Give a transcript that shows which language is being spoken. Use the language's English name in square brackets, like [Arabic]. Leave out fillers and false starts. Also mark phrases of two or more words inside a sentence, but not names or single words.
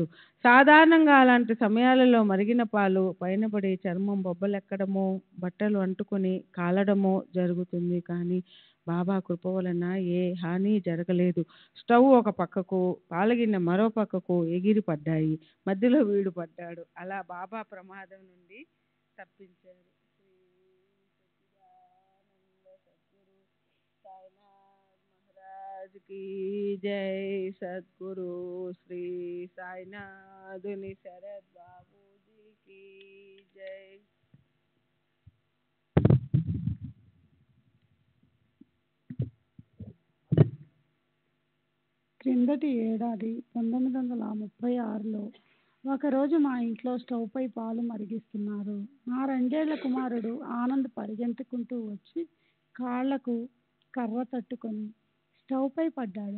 [Telugu] సాధారణంగా అలాంటి సమయాలలో మరిగిన పాలు పైన పడి చర్మం బొబ్బలెక్కడమో బట్టలు అంటుకొని కాలడమో జరుగుతుంది. కానీ బాబా కృప వలన ఏ హాని జరగలేదు. స్టవ్ ఒక పక్కకు, పాలగిన్నె మరో పక్కకు ఎగిరి పడ్డాయి. మధ్యలో వీడు పడ్డాడు. అలా బాబా ప్రమాదం నుండి తప్పించారు. [Hindi] की जय सद्गुरु श्री साईनाथुनि शरद बाबू जी की जय. [Telugu] క్రిందటి ఏడాది 1936లో ఒకరోజు మా ఇంట్లో స్టవ్ పై పాలు మరిగిస్తున్నారు. నా 2 ఏళ్ల కుమారుడు ఆనంద్ పరిగెత్తుకుంటూ వచ్చి కాళ్లకు కర్ర తట్టుకొని స్టవ్ పై పడ్డాడు.